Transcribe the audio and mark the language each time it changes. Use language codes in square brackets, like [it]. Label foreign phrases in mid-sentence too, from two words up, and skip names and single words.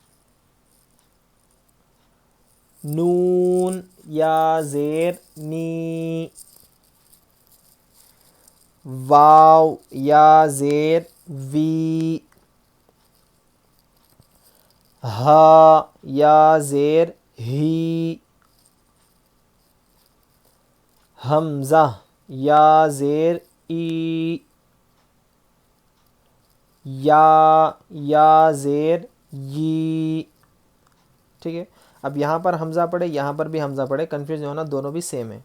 [ur] نون یا زیر نی, واو یا زیر وی, ہا یا زیر ہی, حمزہ یا زیر ای, یا زیر یی. ٹھیک ہے, اب یہاں پر حمزہ پڑھے یہاں پر بھی حمزہ پڑھے, کنفیوز نہیں ہونا, دونوں بھی سیم ہے.